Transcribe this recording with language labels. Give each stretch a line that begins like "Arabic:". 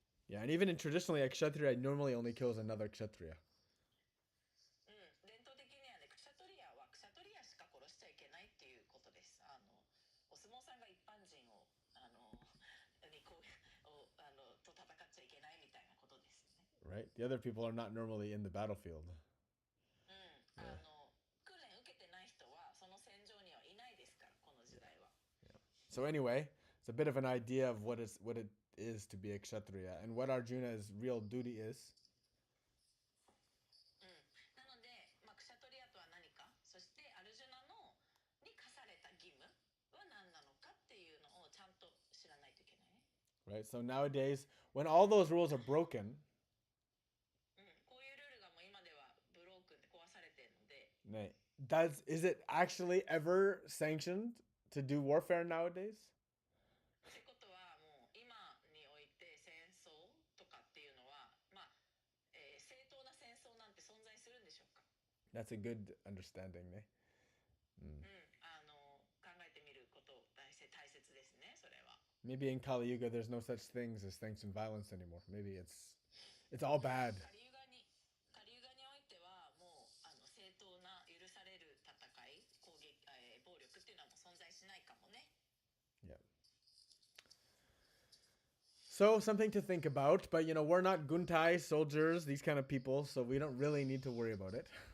English: Yeah, and even in traditionally, a kshatriya normally only kills another kshatriya.
Japanese: 伝統的にはね、クシャトリアはクシャトリアしか殺しちゃいけないっていうことです。お相撲さんが一般人をにこうと戦っちゃいけないみたいなことですよね。
English: Right? The other people are not normally in the battlefield.
Japanese: 訓練受けてない人はその戦場にはいないですから、この時代は。
English: So anyway, it's a bit of an idea of what it is to be a kshatriya and what Arjuna's real duty is.
Japanese: なので、クシャトリアとは何か、そしてアルジュナに課された義務は何なのかっていうのをちゃんと知らないといけないね。
English: Right? So nowadays, when all those rules are broken,
Japanese: こういうルールがもう今ではブロークンで壊されているので、
English: is it actually ever sanctioned to do warfare nowadays?
Japanese: ってことはもう今において戦争とかっていうのは、正当な戦争なんて存在するんでしょうか？
English: That's a good understanding, ne?
Japanese: 考えてみること大切ですね、それは。
English: Maybe in Kali Yuga there's no such things as sanctioned violence anymore. Maybe it's all bad.
Japanese: カリユガにおいてはもう正当な許される戦い、攻撃、暴力っていうのはもう存在しないかもね。
English: Yeah. So something to think about, but we're not guntai soldiers, these kind of people, so we don't really need to worry about it.